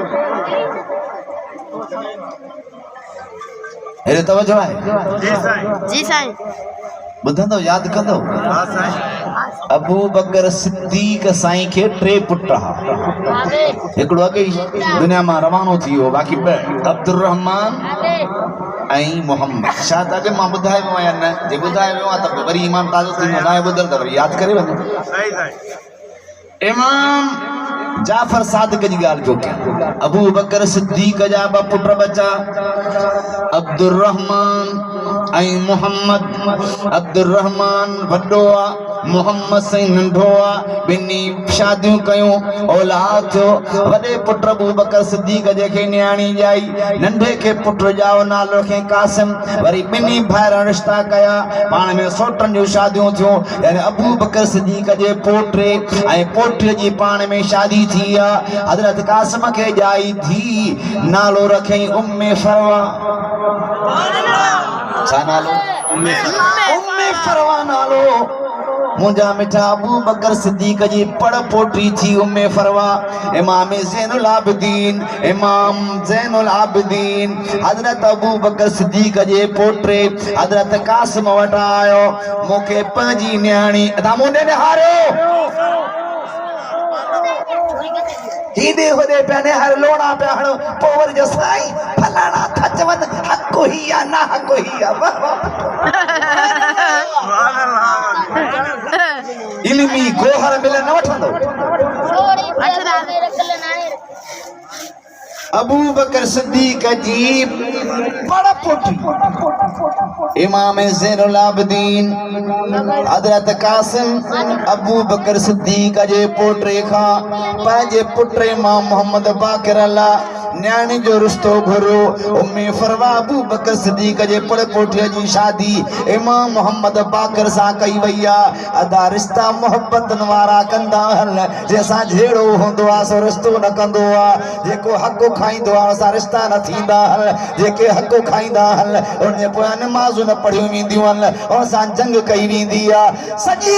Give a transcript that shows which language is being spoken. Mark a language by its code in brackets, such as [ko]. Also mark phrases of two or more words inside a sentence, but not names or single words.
[sd] हेरे तवज्जो है जी साईं बुधंदो याद कंदो अबू बकर सिद्दीक साईं के टे पुट हा हिकड़ो अगे दुनिया में रवानो थियो बाकी अब्दुल रहमान आई मोहम्मद शायद अगे मां बुधाए वियो या न जे बुधाए वियो त वरी ईमान ताज़ो थींदो ना बुधल त वरी याद करे वञो इमाम जाफर सादिक जी गाल जो क्या अबू बकर सिद्दीक जा ब पुट बचा अब्दुल रहमान आई मोहम्मद अब्दुल रहमान वड्डो आ मोहम्मद साईं नंढो आ बिनी शादियूं कयूं औलाद थियो वडे पुट अबू बकर सिद्दीक जे के न्याणी जाई नंढे के पुट जाओ नालो के कासिम वरी बिनी भाइर रिश्ता कया पाण में सोटन जो शादियूं थियो यानी अबू बकर सिद्दीक जे पोटे आई पोटे जी पाण में शादी थी हजरत कासिम के जाई थी नालो रखई उम्मे फरवा छा नालो उम्मे फरवा नालो मुंजा मिठा अबू बकर सिद्दीक जी पड़ पोटी थी उम्मे फरवा इमाम ज़ैनुल आबिदीन हजरत अबू बकर सिद्दीक जे पोटे हजरत कासिम वट आयो मोके पंजी न्याणी अदा मुंडे ने हारो हीदे होदे पहने हर लोड़ा पे हण पोवर जो साई फलाना थचवन हक ही या ना हक ही या इल्मी गोहर मिले न वठंदो अबू बकर सिद्दीक जी बड़ा पोटी इमाम ज़ैनुल आबिदीन हजरत कासिम अबू बकर सिद्दीक जे पोटे खां पंहिंजे पुट इमाम मोहम्मद बाकर अल्लाह न्याणी जो रिश्तो घुरो उम्मे फरवा अबू बकर सिद्दीक जे पड़ पोटीअ जी शादी इमाम मोहम्मद बाकर सां कई वई आहे अदा रिश्ता मोहब्बतन वारा कंदा हल जैसा झेड़ो हूंदो आहे सो रिश्तो न कंदो आहे जेको हक़ खाईंदो आहे असां रिश्ता न थींदा हल जेके हक़ खाईंदा हल उन जे पोयां नमाज़ूं न पढ़ियूं वेंदियूं हल और सां जंग कई वेंदी आहे सॼी